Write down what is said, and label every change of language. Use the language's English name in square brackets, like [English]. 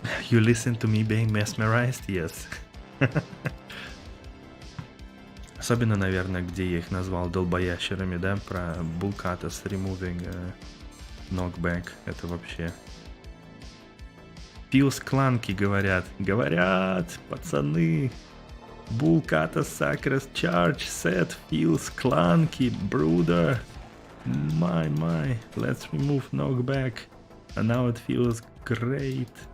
[English] You listen to me being mesmerized? Yes. [Russian] Особенно, наверное, где я их назвал долбоящерами, да, про Bulkatas [English] removing knockback. [Russian] Это вообще... [English] Feels clunky, [Russian] говорят. Говорят, пацаны. [English] Bulkatas Sacred Charge set feels clunky, brother. My. Let's remove knockback. And now it feels great.